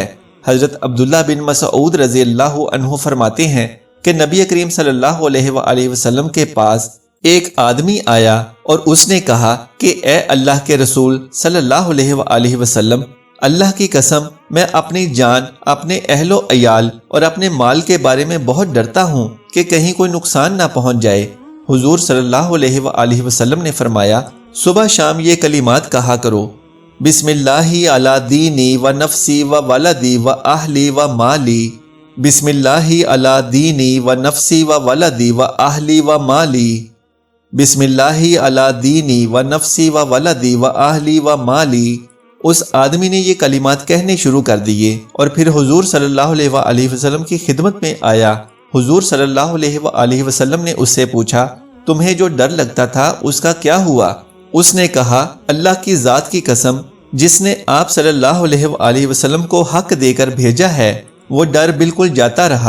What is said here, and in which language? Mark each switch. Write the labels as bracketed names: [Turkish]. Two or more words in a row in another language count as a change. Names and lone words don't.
[Urdu] حضرت عبداللہ بن مسعود [Arabic] رضی اللہ عنہ [Urdu] فرماتے ہیں کہ نبی کریم [Arabic] صلی اللہ علیہ وآلہ وسلم [Urdu] کے پاس ایک آدمی آیا اور اس نے کہا کہ اے اللہ کے رسول [Arabic] صلی اللہ علیہ وآلہ وسلم، [Urdu] اللہ کی قسم میں اپنی جان، اپنے اہل و عیال اور اپنے مال کے بارے میں بہت ڈرتا ہوں کہ کہیں کوئی نقصان نہ پہنچ جائے۔ حضور [Arabic] صلی اللہ علیہ وآلہ وسلم [Urdu] نے فرمایا، صبح شام یہ کلمات کہا کرو: [Arabic] بسم اللہ علی دینی و نفسی و ولدی و اہلی و مالی، بسم اللہ علی دینی و نفسی و ولدی و اہلی و مالی، بسم اللہ علی دینی و نفسی و ولدی و اہلی و مالی۔ [Urdu] اس آدمی نے یہ کلمات کہنے شروع کر دیے اور پھر حضور [Arabic] صلی اللہ علیہ وآلہ وسلم [Urdu] کی خدمت میں آیا۔ حضور [Arabic] صلی اللہ علیہ وآلہ وسلم [Urdu] نے اس سے پوچھا، تمہیں جو ڈر لگتا تھا اس کا کیا ہوا؟ اس نے کہا، اللہ کی ذات کی قسم، جس نے آپ [Arabic] صلی اللہ علیہ وآلہ وسلم [Urdu] کو حق دے کر بھیجا ہے، وہ ڈر بالکل جاتا رہا۔